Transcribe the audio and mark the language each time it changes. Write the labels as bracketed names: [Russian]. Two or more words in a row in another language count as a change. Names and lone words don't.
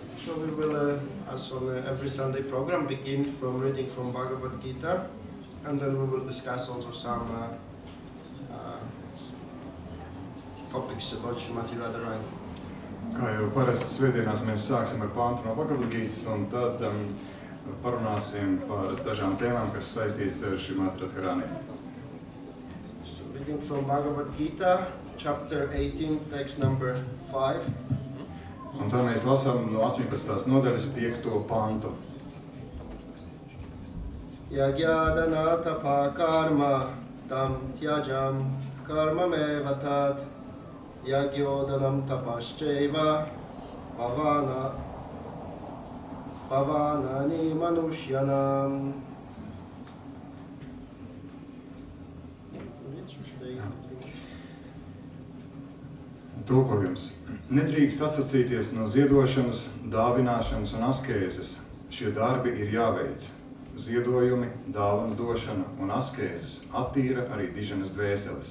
[English] So we will, as on every Sunday program, begin from reading from Bhagavad Gita, and then we will discuss also some topics about Srimati Radharani. [Latvian] Kā jau parasti svētdienās mēs sāksim ar pantu no Bhagavad Gītas, un tad parunāsim par dažām tēmām, kas saistītas ar Srimati Radharani. [English] So reading from Bhagavad Gita, chapter 18, text number 5. [Latvian] Un tā mēs lasām no 18. nodaļas 5. pantu. [Sanskrit] Yagyadana tapa karma tam tyajam karma mevatat Yagyodanam tapasceva pavanani manushyanam. [Latvian] Tulkojums. Nedrīkst atsacīties no ziedošanas, dāvināšanas un askēzes. Šie darbi ir jāveic. Ziedojumi, dāvanu došana un askēzes attīra arī diženas dvēseles.